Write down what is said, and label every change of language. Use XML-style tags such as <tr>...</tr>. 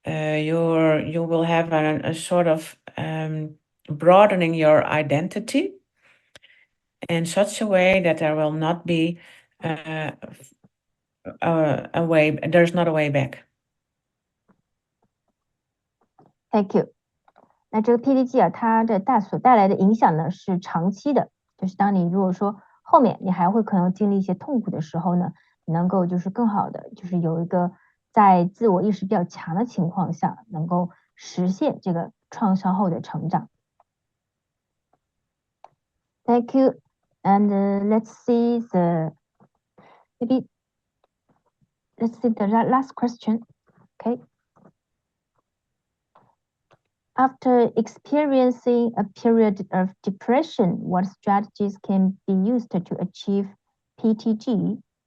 <en>You will have a sort of broadening your identity in such a way that there will not be a way. There's not a way back. Thank you。</en> <zh>那这个 PTG 啊，它的所带来的影响呢是长期的，就是当你如果说后面你还会可能经历一些痛苦的时候呢，你能够就是更好的，就是有一个在自我意识比较强的情况下，能够实现这个创伤后的成长。</zh> <en>Thank you, and let's see the last question. Okay. After experiencing a period of depression, what strategies can be used to achieve PTG?</en>